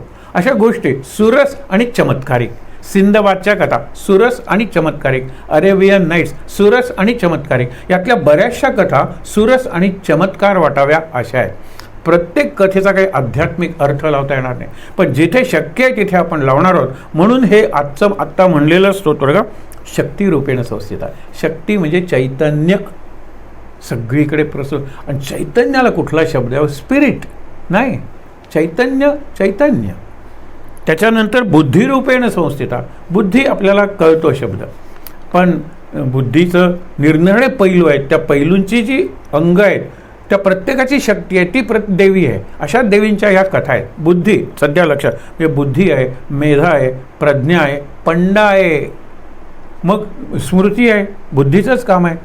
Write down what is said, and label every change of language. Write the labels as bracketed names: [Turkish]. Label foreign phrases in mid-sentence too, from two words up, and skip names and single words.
[Marathi] अशा गोष्टी सुरस आणि चमत्कारिक. सिंदबादच्या कथा सुरस आणि चमत्कारिक, अरेबियन नाईट्स सुरस आणि चमत्कारिक, यातल्या बऱ्याचशा कथा सुरस आणि चमत्कार वाटाव्या अशा आहेत. प्रत्येक कथेचा काही आध्यात्मिक अर्थ लावता येणार नाही, पण जिथे शक्य आहे तिथे आपण लावणार आहोत. म्हणून हे आत्ता म्हणलेलं स्तोत्र का [Sanskrit] शक्तिरूपेण संस्थिता. [Marathi] शक्ती म्हणजे चैतन्य सगळीकडे प्रसून, आणि चैतन्याला कुठला शब्द आहे? स्पिरिट नाही, चैतन्य चैतन्य. त्याच्यानंतर [Sanskrit] बुद्धिरूपेण संस्थिता. [Marathi] बुद्धी आपल्याला कळतो शब्द, पण बुद्धीचं निरनिराळे पैलू आहेत. त्या पैलूंची जी अंग आहेत त्या प्रत्येकाची शक्ती आहे ती देवी आहे. अशा देवींच्या ह्या कथा आहेत. बुद्धी सध्या लक्षात, म्हणजे बुद्धी आहे, मेधा आहे, प्रज्ञा आहे, पंडा आहे, मग स्मृती आहे, बुद्धीचंच काम आहे.